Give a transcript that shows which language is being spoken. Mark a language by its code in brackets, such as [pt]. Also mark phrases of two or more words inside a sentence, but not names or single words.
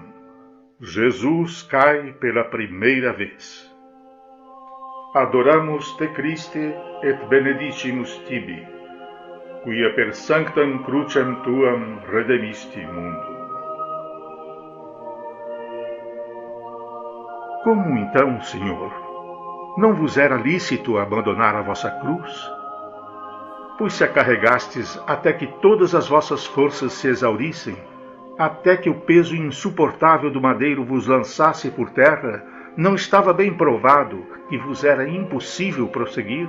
[pt] Jesus cai pela primeira vez. [la] Adoramus te Christe et benedicimus tibi, quia per sanctam crucem tuam redemisti mundo. [pt] Como então, Senhor, não vos era lícito abandonar a vossa cruz? Pois se a carregastes até que todas as vossas forças se exaurissem, até que o peso insuportável do madeiro vos lançasse por terra, não estava bem provado que vos era impossível prosseguir?